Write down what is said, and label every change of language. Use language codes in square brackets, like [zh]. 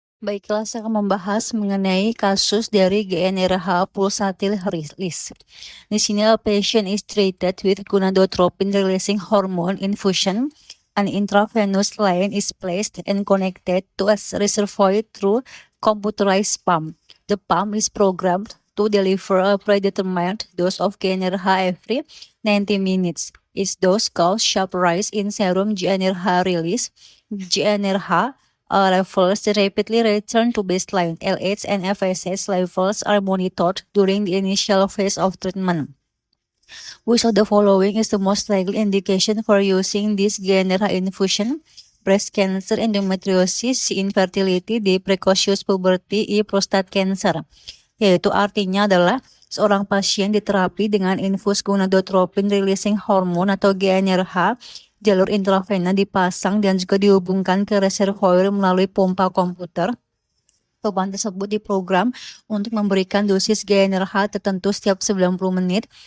[id] Baiklah, saya akan membahas mengenai kasus dari GnRH pulsatil release. Di sini, [en] a patient is treated with gonadotropin releasing hormone infusion. An intravenous line is placed and connected to a reservoir through computerized pump. The pump is programmed to deliver a predetermined dose of GnRH every 90 minutes. Its dose causes sharp rise in serum GnRH release. GnRH levels rapidly return to baseline. LH and FSH levels are monitored during the initial phase of treatment. Which of the following is the most likely indication for using this GnRH infusion? Breast cancer, endometriosis, infertility, D. Precocious puberty, E. prostate cancer. [id] Yaitu artinya adalah seorang pasien diterapi dengan infus gonadotropin releasing hormone atau GnRH. Jalur intravena dipasang dan juga dihubungkan ke reservoir melalui pompa komputer. Beban tersebut diprogram untuk memberikan dosis GnRH tertentu setiap 90 menit.